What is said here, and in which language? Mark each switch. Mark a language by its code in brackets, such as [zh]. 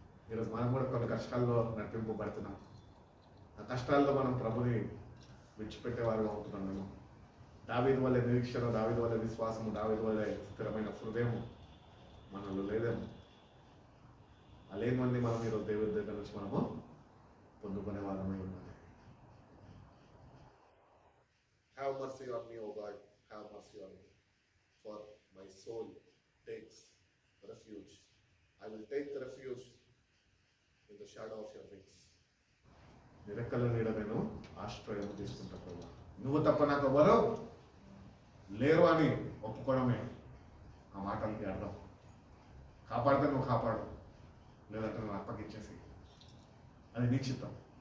[te] ఈరోజు మనం కూడా కొన్ని కష్టాల్లో నడిపింపబడుతున్నాం. ఆ కష్టాల్లో మనం ప్రభుని విడిచిపెట్టేవారుగా ఉంటున్నాం. మేము దావీదు వల్ల నిరీక్షణ, దావీదు వల్ల విశ్వాసము, దావీదు వల్ల స్థిరమైన హృదయము మనలో లేదేమో. ఆ లేనివన్నీ మనం ఈరోజు దేవుడి దగ్గర నుంచి మనము పొందుకునే వాళ్ళమై ఉండాలి. [en] Have mercy on me, O God, have mercy on me, for my soul takes refuge. I will take refuge in the shadow of your wings. [te] నిరక్కల నీడ నేను ఆశ్రయం తీసుకుంటా ప్రభు. నువ్వు తప్ప నాకు ఎవరు లేరు అని ఒప్పుకోవడమే ఆ మాటలకి అర్థం. కాపాడితే నువ్వు కాపాడు, లేదంటే నువ్వు అప్పగించేసి, అది నీ చిత్తం.